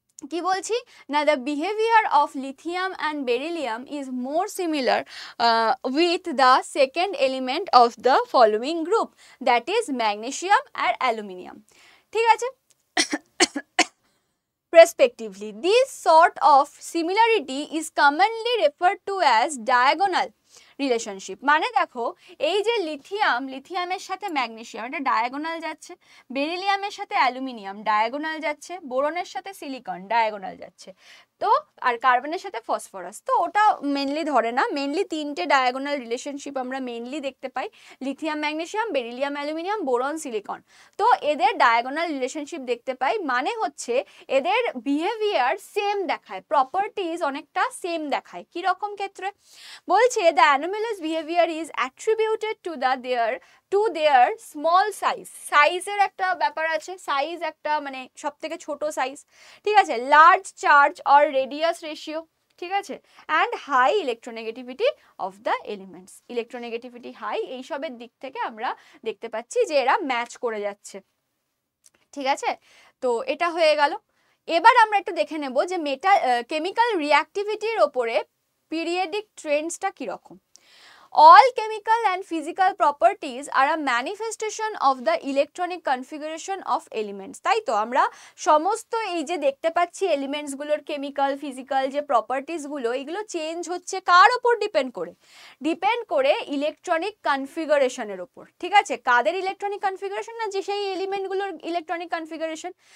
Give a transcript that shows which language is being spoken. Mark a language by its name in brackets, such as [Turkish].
[Bangla] কি বলছি না, [English] The behaviour of lithium and beryllium is more similar with the second element of the following group, that is magnesium আর aluminium. [Bangla] ঠিক আছে, respectively. [English] This sort of similarity is commonly referred to as diagonal relationship. [Bangla] মানে দেখো, এই যে লিথিয়ামের সাথে magnesium এটা diagonal যাচ্ছে, বেরিলিয়ামের সাথে অ্যালুমিনিয়াম ডায়াগোনাল যাচ্ছে, বোরনের সাথে সিলিকন ডায়াগোনাল যাচ্ছে, তো আর কার্বনের সাথে ফসফরাস, তো ওটা মেনলি ধরে না। মেনলি তিনটে ডায়াগোনাল রিলেশনশিপ আমরা মেনলি দেখতে পাই, lithium magnesium, beryllium aluminium, boron silicon. তো এদের ডায়াগোনাল রিলেশনশিপ দেখতে পাই, মানে হচ্ছে এদের বিহেভিয়ার সেম দেখায়, প্রপার্টিজ অনেকটা সেম দেখায়। কি রকম ক্ষেত্রে বলছে, [English] The anomalous behaviour is attributed to their small size. [Bangla] সাইজের একটা ব্যাপার আছে, সাইজ একটা মানে সব থেকে ছোট সাইজ। ঠিক আছে, [English] Large charge or radius ratio. ঠিক আছে, and high electronegativity of the elements. [Bangla] Electronegativity high, এইসবের দিক থেকে আমরা দেখতে পাচ্ছি যে এরা ম্যাচ করে যাচ্ছে। ঠিক আছে, তো এটা হয়ে গেল। এবার আমরা একটু দেখে নেব যে কেমিক্যাল রিঅ্যাক্টিভিটির ওপরে পিরিয়ডিক ট্রেন্ডসটা কীরকম। [English] All chemical and physical properties are a manifestation of the electronic configuration of elements. [Bangla] তাই তো আমরা সমস্ত এই যে দেখতে পাচ্ছি এলিমেন্টসগুলোর কেমিক্যাল ফিজিক্যাল যে প্রপার্টিসগুলো, এগুলো চেঞ্জ হচ্ছে কার ওপর ডিপেন্ড করে ইলেকট্রনিক কনফিগারেশনের ওপর। ঠিক আছে, কাদের ইলেকট্রনিক কনফিগারেশন, না যে সেই এলিমেন্টগুলোর ইলেকট্রনিক কনফিগারেশন।